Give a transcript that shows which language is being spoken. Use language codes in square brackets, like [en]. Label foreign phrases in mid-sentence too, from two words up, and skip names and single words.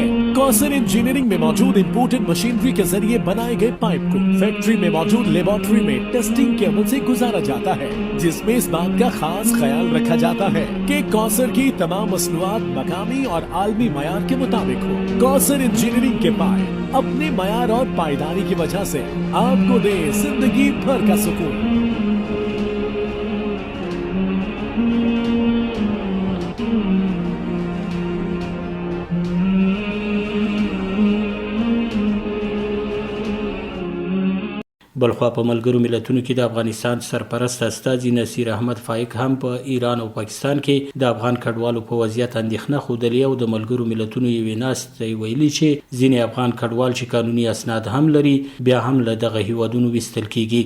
[ur] کوثر انجینئرنگ میں موجود امپورٹڈ مشینری کے ذریعے بنائے گئے پائپ کو فیکٹری میں موجود لیبارٹری میں ٹیسٹنگ کے عمل سے گزارا جاتا ہے، جس میں اس بات کا خاص خیال رکھا جاتا ہے کہ کوثر کی تمام مصنوعات مقامی اور عالمی معیار کے مطابق ہو. کوثر انجینئرنگ کے پائپ اپنے معیار اور پائیداری کی وجہ سے آپ کو دے زندگی بھر کا سکون. [ps] بلخوا په ملګرو ملتونو کې د افغانستان سرپرست استازي نصیر احمد فائق هم په ایران او پاکستان کې د افغان کډوالو په وضعیت اندېښنه ښودلې او د ملګرو ملتونو یوې ناستې ویلي چې ځینې افغان کډوال چې قانوني اسناد هم لري بیا هم له دغه هیوادونو ویستل کیږي.